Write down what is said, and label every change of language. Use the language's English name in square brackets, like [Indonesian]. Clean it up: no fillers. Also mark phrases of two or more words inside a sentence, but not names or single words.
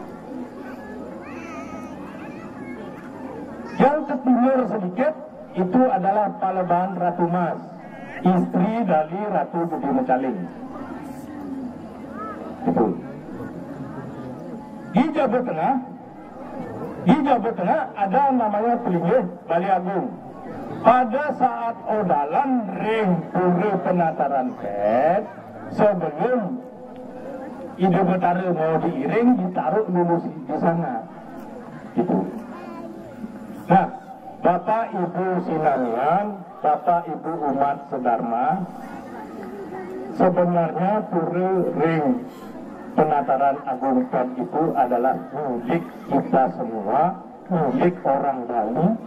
[Indonesian] Yang ke timur sedikit itu adalah Palebahan Ratu Mas, istri dari Ratu Gede Mecaling. Itu. Di Jawa Tengah ada namanya pelinggih Bali Agung. Pada saat Odalan ring Pura Penataran PED, sebelum Ide Betara mau diiring, ditaruh dulu di sana. Gitu. Nah, Bapak Ibu Sinanian, Bapak Ibu umat sedharma, sebenarnya Pura ring Penataran Agung PED itu adalah milik kita semua, milik orang Bali.